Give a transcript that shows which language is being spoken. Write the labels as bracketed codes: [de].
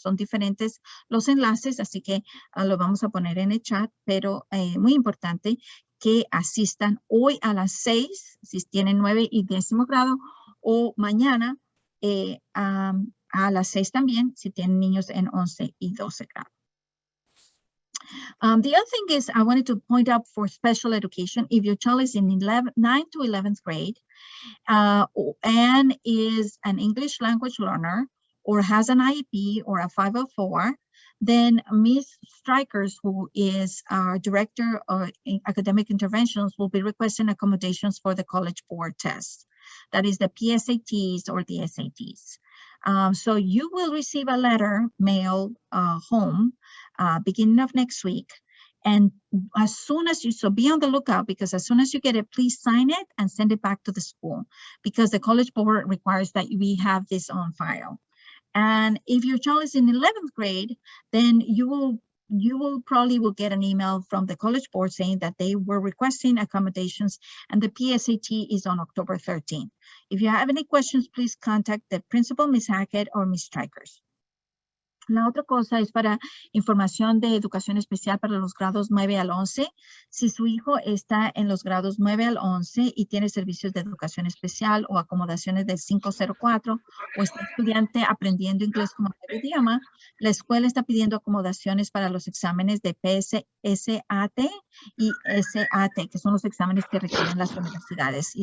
[es] Son diferentes los enlaces, así que lo vamos a poner en el chat, pero muy importante que asistan hoy a las 6, si tienen 9 y 10º grado, o mañana a las 6 también, si tienen niños en 11 y 12 grados. [en] The other thing is I wanted to point out for special education, if your child is in 9th to 11th grade and is an English language learner or has an IEP or a 504, then Ms. Strikers, who is our Director of Academic Interventions, will be requesting accommodations for the College Board test. That is the PSATs or the SATs. So you will receive a letter mailed home beginning of next week. And as soon as so be on the lookout, because as soon as you get it, please sign it and send it back to the school, because the College Board requires that we have this on file. And if your child is in 11th grade, then you will you will probably get an email from the College Board saying that they were requesting accommodations, and the PSAT is on October 13th. If you have any questions, please contact the principal, Ms. Hackett, or Ms. Strikers. [es] La otra cosa es para información de educación especial para los grados 9 al 11. Si su hijo está en los grados 9 al 11 y tiene servicios de educación especial o acomodaciones del 504 o está estudiante aprendiendo inglés como primer idioma, la escuela está pidiendo acomodaciones para los exámenes de PSAT y SAT, que son los exámenes que requieren las universidades.